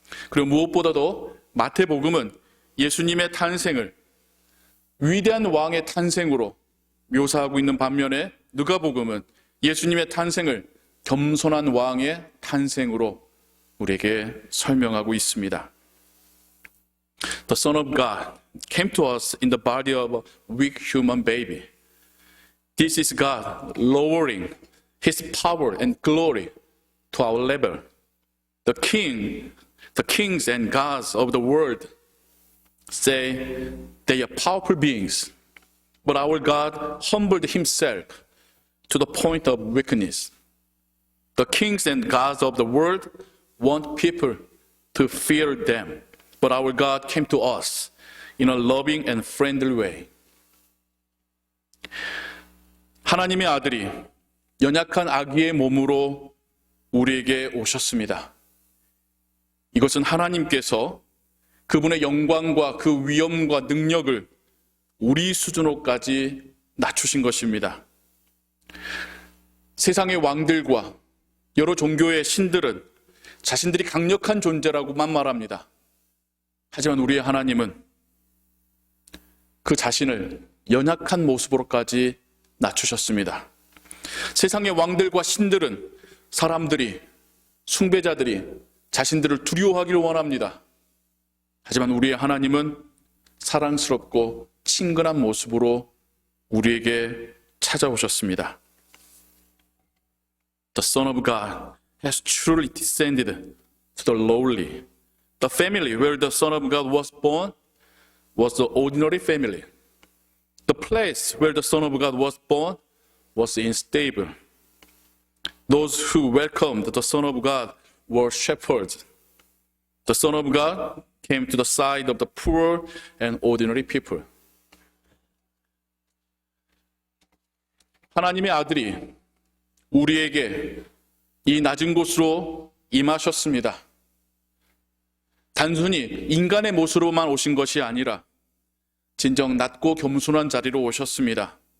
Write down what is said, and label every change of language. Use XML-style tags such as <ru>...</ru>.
<ko>그리고 무엇보다도 마태복음은 예수님의 탄생을 위대한 왕의 탄생으로 묘사하고 있는 반면에 누가복음은 예수님의 탄생을 겸손한 왕의 탄생으로 우리에게 설명하고 있습니다.</ko> <en>The Son of God came to us in the body of a weak human baby. This is God lowering His power and glory to our level. The kings and gods of the world say they are powerful beings, but our God humbled Himself to the point of weakness. The kings and gods of the world want people to fear them, but our God came to us in a loving and friendly way.</en> <ko>하나님의 아들이 연약한 아기의 몸으로 우리에게 오셨습니다. 이것은 하나님께서 그분의 영광과 그 위엄과 능력을 우리 수준으로까지 낮추신 것입니다. 세상의 왕들과 여러 종교의 신들은 자신들이 강력한 존재라고만 말합니다. 하지만 우리의 하나님은 그 자신을 연약한 모습으로까지 낮추셨습니다. 세상의 왕들과 신들은 사람들이, 숭배자들이 자신들을 두려워하기를 원합니다. 하지만 우리의 하나님은 사랑스럽고 친근한 모습으로 우리에게 찾아오셨습니다.</ko> <en>The Son of God has truly descended to the lowly. The family where the Son of God was born was the ordinary family. The place where the Son of God was born was unstable. Those who welcomed the Son of God were shepherds. The Son of God came to the side of the poor and ordinary people.</en> <ko>하나님의 아들이 우리에게 이 낮은 곳으로 임하셨습니다. 단순히 인간의 모습으로만 오신 것이 아니라 진정 낮고 겸손한 자리로 오셨습니다.</ko>